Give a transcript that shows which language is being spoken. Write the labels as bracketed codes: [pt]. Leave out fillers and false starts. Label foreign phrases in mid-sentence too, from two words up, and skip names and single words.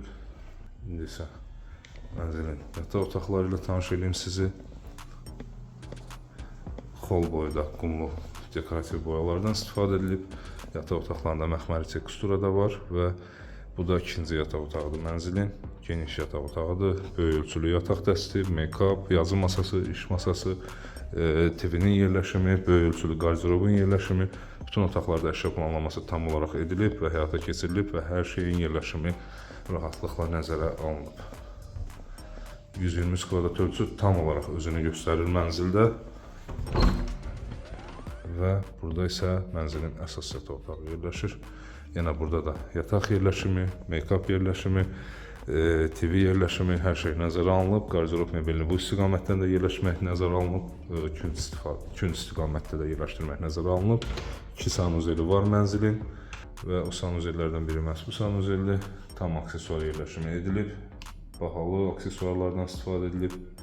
[az] İndi isə mənzilin yataq otaqları ilə tanış edeyim sizi. Xol boyda qumlu dekorativ boyalardan istifadə edilib. Yataq otaqlarında məxməri tekstura da var və bu da ikinci yataq otağıdır mənzilin. Geniş yataq otağıdır. Böyük ölçülü yataq dəsti, make-up, yazı masası, iş masası, TV-nin yerləşimi, böyük ölçülü qardirobun yerləşimi, bütün otaqlarda əşya planlaması tam olaraq edilib və həyata keçirilib və hər şeyin yerləşimi rahatlıqla nəzərə alınıb. 120 kvadrat ölçü tam olaraq özünü göstərir mənzildə və burada isə mənzilin əsas yataq otağı yerləşir. Yenə burada da yataq yerləşimi, make-up yerləşimi, TV yerləşimi, hər şey nəzərə alınıb. Qardirob mebelini bu istiqamətdən də yerləşmək nəzərə alınıb. Kün istiqamətdə də yerləşdirmək nəzərə alınıb. 2 sanuzeli var mənzilin və o sanuzellərdən biri məhz bu sanuzeldir. Tam aksesuar yerləşimi edilib. Bahalı aksesuarlardan istifadə edilib.